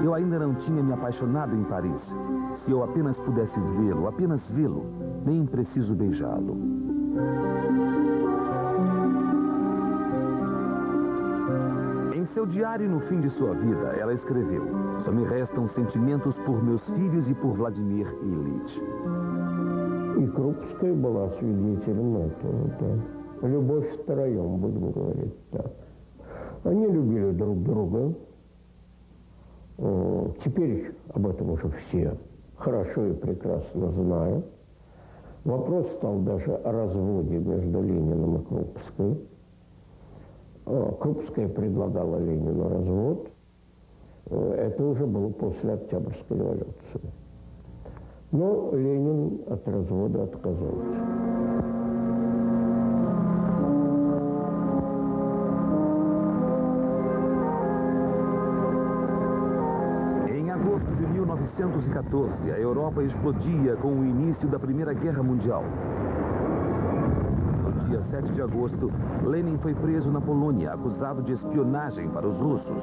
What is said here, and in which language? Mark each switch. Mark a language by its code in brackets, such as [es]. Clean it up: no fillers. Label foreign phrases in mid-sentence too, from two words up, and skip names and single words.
[pt] Eu ainda não tinha me apaixonado em Paris. Se eu apenas pudesse vê-lo, apenas vê-lo, nem preciso beijá-lo. Em seu diário no fim de sua vida, ela escreveu: "Só me restam sentimentos por meus filhos e por Vladimir Ильич". [ru] И Крупская была свидетелем этого, да. Любовь втроем, будем говорить так. Они любили друг друга. Теперь об этом уже все хорошо и прекрасно знают. Вопрос стал даже о разводе между Лениным и Крупской. Крупская предлагала Ленину развод. Это уже было после Октябрьской революции. Но Ленин от развода отказался. [pt] Em agosto de 1914, a Europa explodia com o início da Primeira Guerra Mundial. No dia 7 de agosto, Lenin foi preso na Polônia, acusado de espionagem para os russos.